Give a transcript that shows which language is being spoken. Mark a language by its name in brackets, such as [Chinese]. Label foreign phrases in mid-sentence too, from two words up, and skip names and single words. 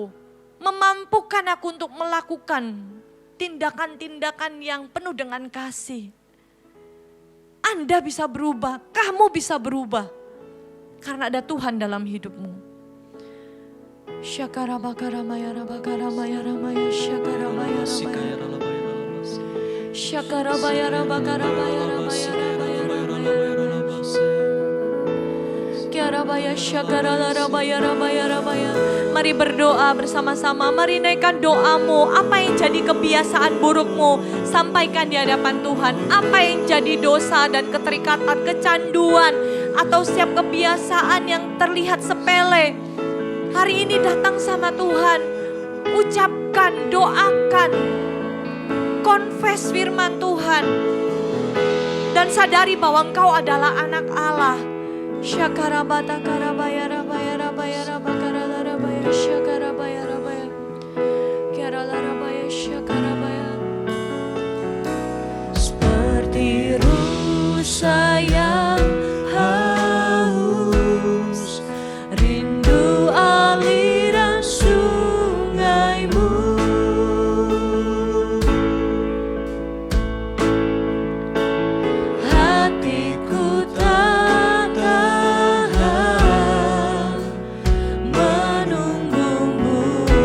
[Indonesian] Memampukan aku untuk melakukan tindakan-tindakan yang penuh dengan kasih. Anda bisa berubah, kamu bisa berubah. Karena ada Tuhan dalam hidupmu. Syakara bakara maya rabakara maya ramaya syakara maya ramaya syakara maya rabakara maya ramaya kiara maya syakara ramaya ramaya ramaya. Mari berdoa bersama-sama, mari naikkan doamu. Apa yang jadi kebiasaan burukmu, sampaikan di hadapan Tuhan. Apa yang jadi dosa dan keterikatan, kecanduan atau setiap kebiasaan yang terlihat sepele, hari ini datang sama Tuhan, ucapkan, doakan, confess firman Tuhan. Dan sadari bahwa engkau adalah anak Allah. Syakarabata karabaya rabaya rabaya rabakara rabaya syakarabaya rabaya kiara rabaya syakarabaya. Seperti rusa yang haus, rindu aliran sungaimu. Hatiku tak tahan menunggumu.